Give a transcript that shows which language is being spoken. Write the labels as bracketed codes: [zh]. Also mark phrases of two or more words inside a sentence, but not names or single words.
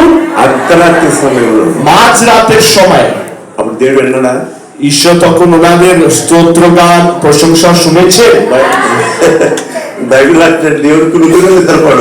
[te] అర్ధరాత్రి సమయంలో, [bn] মাঝ রাতের সময়। [te] అప్పుడు దేవుడు విన్నాడా? [bn] ঈশ্বর তখন ওনাদের স্তোত্র গান প্রশংসা শুনেছে। [te] బైబిల్ అంటే దేవుడు కునుకుని నిద్రపోడు,